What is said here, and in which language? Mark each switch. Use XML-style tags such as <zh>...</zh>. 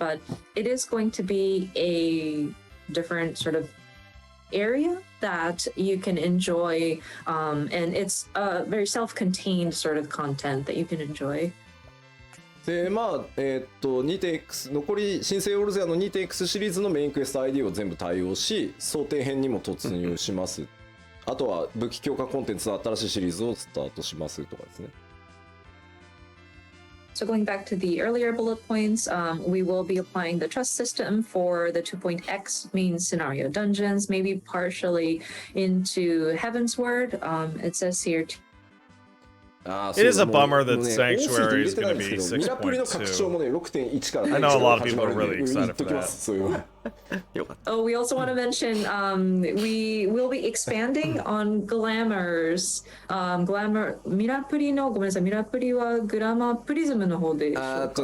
<en>But it is going to be a different sort of area that you can enjoy, and it's a very self-contained sort of content that you can enjoy.</en> <ja>でまあ2.x 残り新生オルゼアの 2.x シリーズのメインクエスト ID を全部対応し、想定編にも突入します。あとは武器強化コンテンツの新しいシリーズをスタートしますとかですね。</ja> <en>So going back to the earlier bullet points, we will be applying the trust system for the 2.x main scenario dungeons, maybe partially into Heavensward. It says here. It is a bummer that Sanctuary is going to be 6.2. I know a lot of people are really excited for that. Oh, we also want to mention we will be expanding on Glamours.</en> <ja>Glamour ミラプリのごめんなさい、ミラプリはグラマープリズムの方でしょうか。</ja>